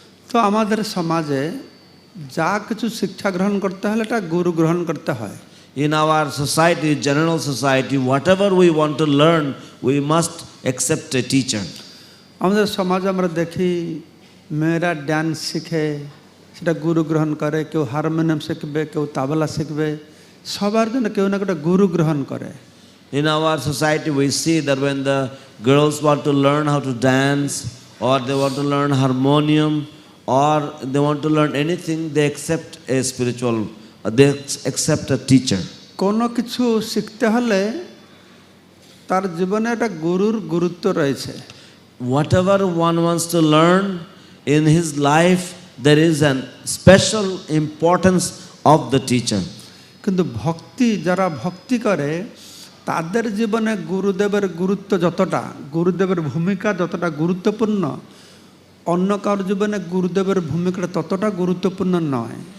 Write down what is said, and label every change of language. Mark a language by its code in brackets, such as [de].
[bn] তো আমাদের সমাজে যা কিছু শিক্ষা গ্রহণ করতে হলে এটা গুরু গ্রহণ করতে হয়। [en] In our society, general society, whatever we want to learn, we must accept a teacher. [bn] আমাদের সমাজে আমরা দেখি মেয়েরা ডান্স শিখে সেটা গুরু গ্রহণ করে, কেউ হারমোনিয়াম শিখবে, কেউ তাবলা শিখবে, সবার জন্য কেউ না কেউ গুরু গ্রহণ করে। [en] In our society, we see that when the girls want to learn how to dance, or they want to learn harmonium, or they want to learn anything, they accept a spiritual, they accept a teacher. [bn] কোনো কিছু শিখতে হলে তার জীবনে একটা গুরুর গুরুত্ব রয়েছে। [en] Whatever one wants to learn in his life, there is an special importance of the teacher. [bn] কিন্তু ভক্তি, যারা ভক্তি করে তাদের জীবনে গুরুদেবের গুরুত্ব যতটা, গুরুদেবের ভূমিকা যতটা গুরুত্বপূর্ণ, অন্য কারোর জীবনে গুরুদেবের ভূমিকাটা ততটা গুরুত্বপূর্ণ নয়।